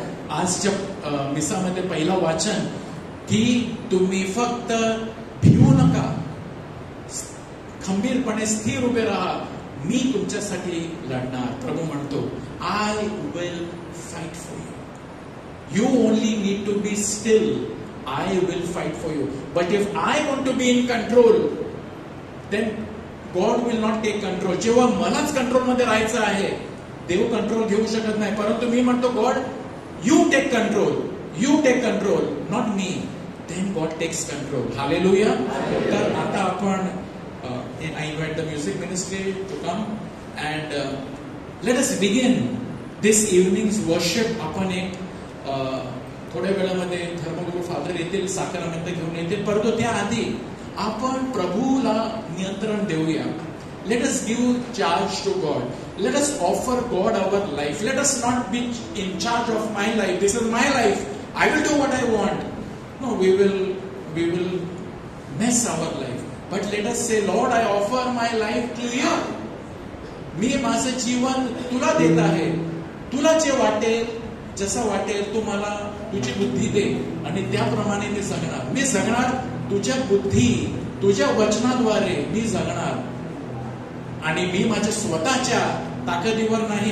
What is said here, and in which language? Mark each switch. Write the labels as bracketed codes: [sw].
[mr] आजच्या मिसामध्ये पहिला वाचन की तुम्ही फक्त भिवू नका, खंबीरपणे स्थिर उभे राहा, मी तुमच्यासाठी लढणार. प्रभू म्हणतो [en] I will fight for you. You only need to be still. I will fight for you. But if I want to be in control then God will not take control. [mr] जेव्हा मलाच कंट्रोल मध्ये राहायचं आहे, देव control घेऊ शकत नाही. परंतु मी म्हणतो [en] God you take control, you take control, not me. Then God takes control. Hallelujah. [mr] तर आता आपण [en] I invite the music ministry to come and let us begin this evening's worship. [mr] आपण एक थोड्या वेळामध्ये धर्मगुरू फादर येतील, साखरानंद घेऊन येतील, परंतु त्याआधी आपण प्रभूला नियंत्रण देऊया. [en] Let us give charge to God. Let us offer God our life. Let us not be in charge of my life. This is my life. I will do what I want. No, we will mess our life. But let us say, Lord, I offer my life to you. [mr] मी माझं जीवन तुला देत आहे. तुला जे वाटेल, जसं वाटेल तू मला तुझी बुद्धी दे आणि त्याप्रमाणे मी जगणार. मी जगणार तुझ्या बुद्धी, तुझ्या वचनाद्वारे मी जगणार आणि मी माझ्या स्वतःच्या ताकदीवर नाही.